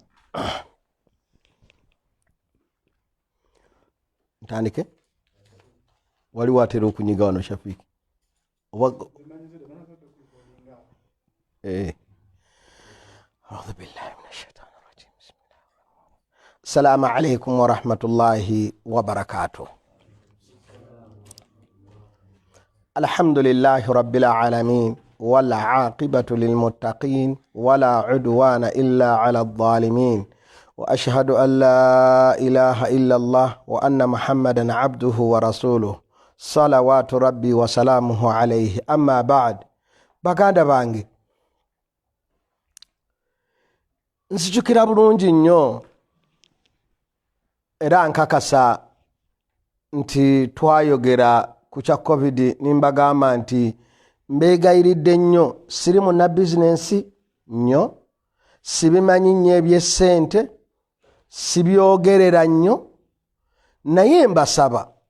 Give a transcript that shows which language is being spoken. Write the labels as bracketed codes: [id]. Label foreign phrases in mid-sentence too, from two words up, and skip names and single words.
[lg] ntandike wali watera okunyiga wano Shafiki [ar] أعوذ بالله من الشيطان الرجيم بسم الله الرحمن الرحيم السلام عليكم ورحمة الله وبركاته الحمد لله رب العالمين والعاقبة للمتقين ولا عدوان إلا على الظالمين وأشهد أن لا إله إلا الله وأن محمدا عبده ورسوله صلوات ربي وسلامه عليه أما بعد [lg] baganda bange nsijukira bulungi nnyo era nkakasa nti twayogera ku kya covid nimbagamba nti mbeegayiridde nnyo siri munna bizinensi nnyo sibimanyi nnyo eby'essente sibyogerera nnyo naye mbasaba